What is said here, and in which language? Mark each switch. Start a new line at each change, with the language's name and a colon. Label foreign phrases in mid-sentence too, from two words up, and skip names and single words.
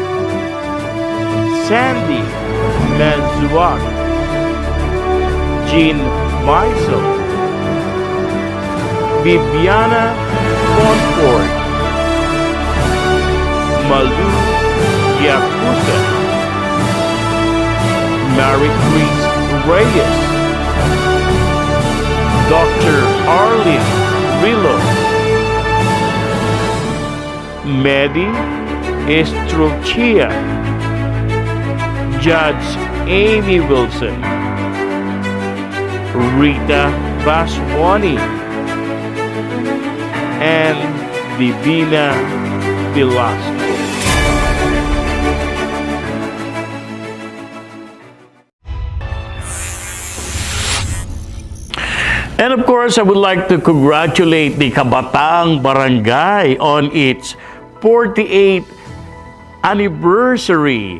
English: Sandy Manzuak, Jean Meisel, Bibiana Montfort, Malu Yakusa, Mary Grace Reyes, Dr. Arlene Rillo, Medi Estrochia, Judge Amy Wilson, Rita Baswani, and Divina Velasco. And of course, I would like to congratulate the Kabataang Barangay on its 48th anniversary.